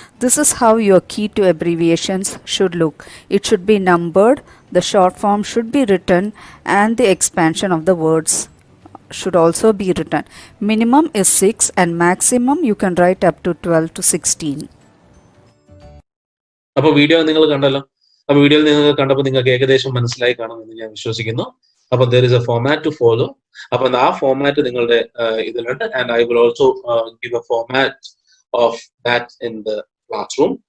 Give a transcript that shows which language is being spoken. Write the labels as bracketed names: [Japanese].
[English] This is how your key to abbreviations should look. It should be numbered, the short form should be written, and the expansion of the words should also be written. Minimum is 6 and maximum you can write up to 12 to 16. [Malayalam] അപ്പോൾ video നിങ്ങൾ കണ്ടല്ലോ. അപ്പോൾ വീഡിയോയിൽ നിങ്ങൾ കണ്ടപ്പോൾ നിങ്ങൾക്ക് ഏകദേശം മനസ്സിലായി കാണുമെന്ന് ഞാൻ വിശ്വസിക്കുന്നു. [English] അപ്പോൾ there is a format to follow. [Malayalam] അപ്പോൾ ആ ഫോമാറ്റ് നിങ്ങളുടെ ഇതിലുണ്ട്, [English] and I will also give a format of that in the classroom.